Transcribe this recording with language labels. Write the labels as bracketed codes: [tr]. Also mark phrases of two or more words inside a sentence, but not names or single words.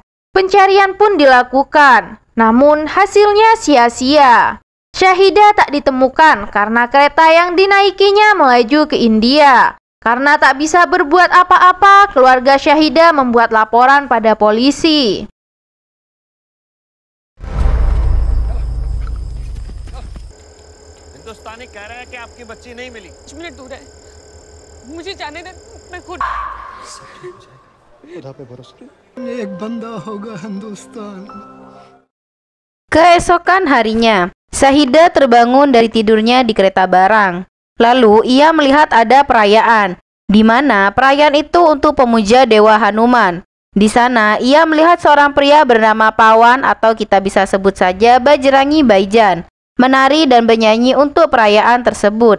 [id] Pencarian pun dilakukan, namun hasilnya sia-sia. Syahidah tak ditemukan karena kereta yang dinaikinya melaju ke India. Karena tak bisa berbuat apa-apa, keluarga Syahidah membuat laporan pada polisi. [hi] हिंदुस्तानी कह रहा है कि आपकी बच्ची नहीं मिली। 5 मिनट दूर है, मुझे जाने दे, मैं खुद। खुदा पे भरोसा, एक बंदा होगा हिंदुस्तान। [id] Keesokan harinya, Syahidah terbangun dari tidurnya di kereta barang. Lalu ia melihat ada perayaan, di mana perayaan itu untuk pemuja Dewa Hanuman. Di sana ia melihat seorang pria bernama Pawan atau kita bisa sebut saja Bajrangi Bhaijaan, menari dan bernyanyi untuk perayaan tersebut.